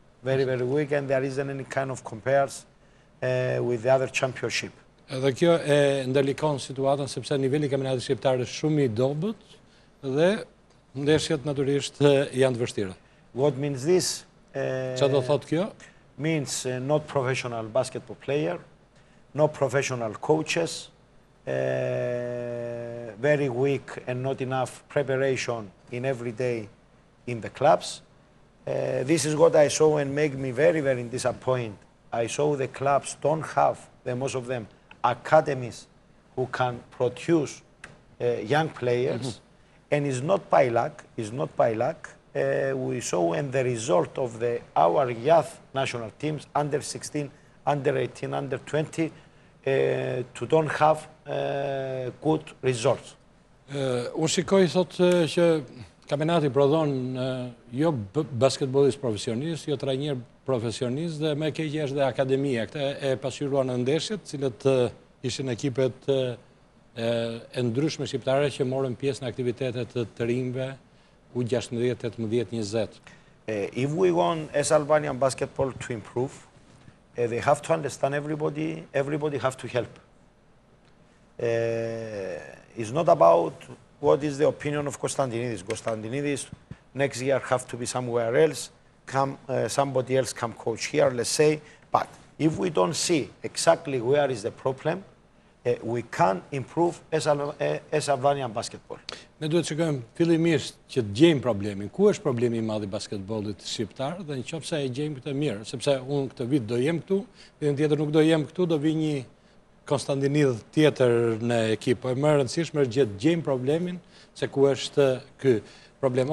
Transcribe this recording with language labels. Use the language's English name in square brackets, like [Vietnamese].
[English] Very, very weak, and there isn't any kind of compares with the other championship. [Albanian] Edhe kjo e ndalikon situatën sepse niveli i kampionatit shqiptar është shumë i dobët dhe ndeshjet natyrisht janë të vështira. [English] What means this? [Albanian] Çfarë do thotë kjo? [English] Means not professional basketball player, no professional coaches, very weak and not enough preparation in every day in the clubs. This is what I saw and make me very, very disappointed. I saw the clubs don't have, most of them, academies who can produce young players. And it's not by luck, we saw in the result of our youth national teams, under 16, under 18, under 20, to don't have good results. [Albanian] Unë shikoj thotë që kampionati prodhon jo basketbollist profesionist, jo trajner profesionist dhe më keq është dhe akademia. Këta e pasqyruan në ndeshjet, cilët ishin ekipet e ndryshme shqiptare që morën pjesë në aktivitetet të rinjve U16, 18, 20. [English] If we want as Albanian basketball to improve, they have to understand everybody have to help. It's not about what is the opinion of Constantinides. Constantinides next year have to be somewhere else, somebody else come coach here, let's say. But if we don't see exactly where is the problem, we can improve as Albanian basketball. [Albanian] Ne duhet të shikojmë fillimisht që të gjejmë problemin. Ku është problemi i madh i basketbollit shqiptar dhe nëse e gjejmë këtë mirë, sepse unë këtë vit do jem këtu, vitën tjetër nuk do jem këtu, do vi një Konstantinid tjetër në ekip. Po e më e rëndësishme është të gjejmë problemin se ku është ky problem.